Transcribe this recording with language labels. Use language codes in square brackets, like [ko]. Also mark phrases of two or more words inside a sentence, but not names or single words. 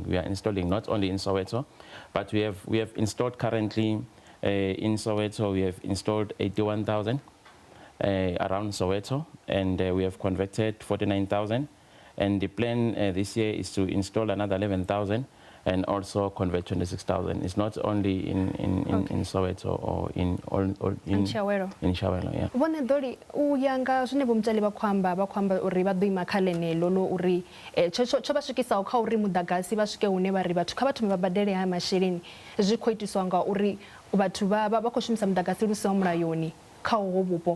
[en] We are installing not only in Soweto, but we have installed currently in Soweto, we have installed 81,000 around Soweto, and we have converted 49,000. And the plan this year is to install another 11,000 and also convert 26,000. It's not only in Soweto or in Chawero. In Chawero, yeah. [ve] Vone dori uyanga zwine vomtali bakhamba uri vha ḓo ima kha ḽeneḽo ḽo uri tsho vha swikisa kha uri mudagasi vha swike hune vha ri vhathu kha vha thome vha badele ha masheleni zwi khou itiswa nga uri vhathu vha khou shumisa mudagasi lu siho mulayoni kha hovho vhupo.